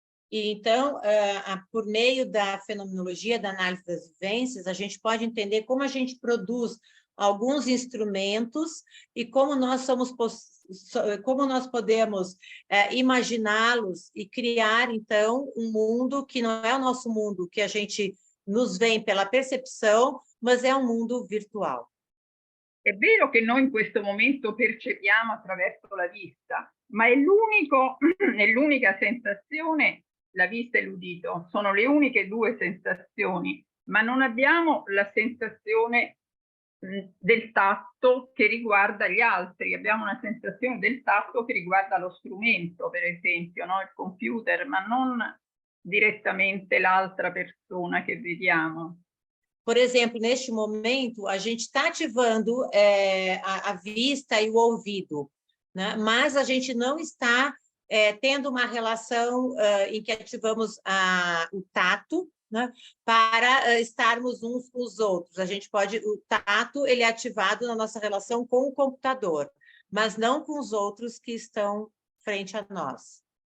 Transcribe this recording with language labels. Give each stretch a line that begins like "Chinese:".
Portuguese: Então, por meio da fenomenologia, da análise das vivências, a gente pode entender como a gente produz alguns instrumentos e como nós podemos imaginá-los e criar, então, um mundo que não é o nosso mundo, que a gente nos vem pela percepção, mas é um mundo virtual.
Italian: È vero che noi in questo momento percepiamo attraverso la vista, ma è l'unica sensazione, la vista e l'udito, sono le uniche due sensazioni, ma non abbiamo la sensazione del tatto che riguarda gli altri, abbiamo una sensazione del tatto che riguarda lo strumento, per esempio, no? Il computer, ma non direttamente l'altra persona che vediamo.
Portuguese: Por exemplo, neste momento, a gente está ativando a vista e o ouvido, né? Mas a gente não está tendo uma relação em que ativamos o tato, né? Para estarmos uns com os outros. O tato ele é ativado na nossa relação com o computador, mas não com os outros que estão frente a nós.